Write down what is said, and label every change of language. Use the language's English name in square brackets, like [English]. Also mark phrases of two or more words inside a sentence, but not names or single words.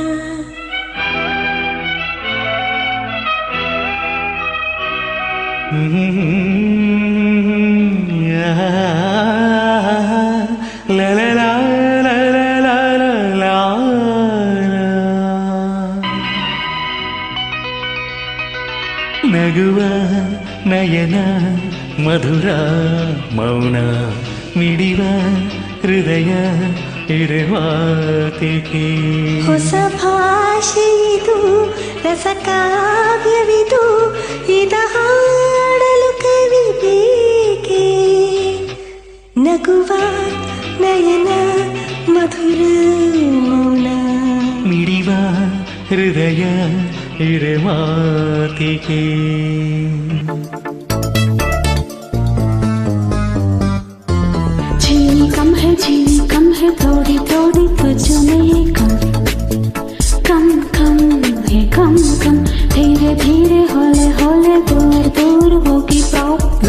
[Kannada] La la la la la la la la. ನಗುವ ನಯನ ಮಧುರ ಮೌನ ಮಿಡಿವ ಹೃದಯ ಇರವಾತಿಗೆ ಹೊಸ ಭಾಷೆಯಿದು ರಸಕಾವ್ಯವಿದು ಇದ ಹಾಡಲು ಕವಿ ಬೇಕೆ ನಗುವ ನಯನ ಮಧುರ ಮೌನ ಹೃದಯ ಇರೆ ಮಾತಿಗೆ. [Hindi] चीनी कम है थोड़ी थोड़ी तुझ में कम धीरे धीरे होले होले दूर दूर होगी प्रॉब्लम.